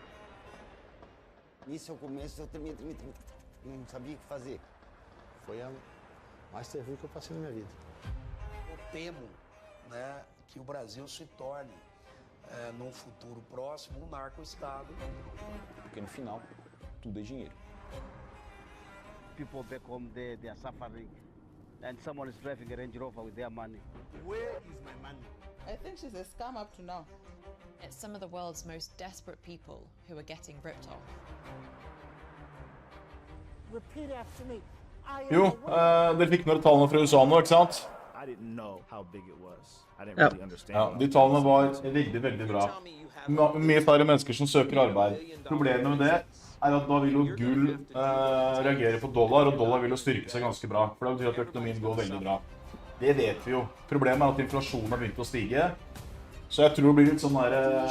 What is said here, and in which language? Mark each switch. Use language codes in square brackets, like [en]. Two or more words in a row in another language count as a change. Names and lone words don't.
[pt] Nisso ao começo eu também não sabia o que fazer. Foi a mais terrível que eu passei na minha vida. Eu temo, né, que o Brasil se torne, num futuro próximo, um narco-estado. Porque no final, tudo é dinheiro. [en] People back home there, they are suffering. And someone is driving a Range Rover with their money. Where is my money? I think she's a scam up to now. It's some of the world's most desperate people who are getting ripped off. Repeat after me. [no] Jo, dere fikk noen tallene fra USA nå, ikke sant? [en] I didn't know how big it was. I didn't [no] Ja. [en] really understand. [no] Ja, de tallene var veldig, veldig bra. Mye færre mennesker som søker arbeid. Problemet med det at da vil jo gull reagere på dollar, og dollar vil jo styrke seg ganske bra. For det betyr at økonomien går veldig bra. Det vet vi jo. Problemet at inflasjonen har begynt å stige. Så jeg tror det blir litt sånn der...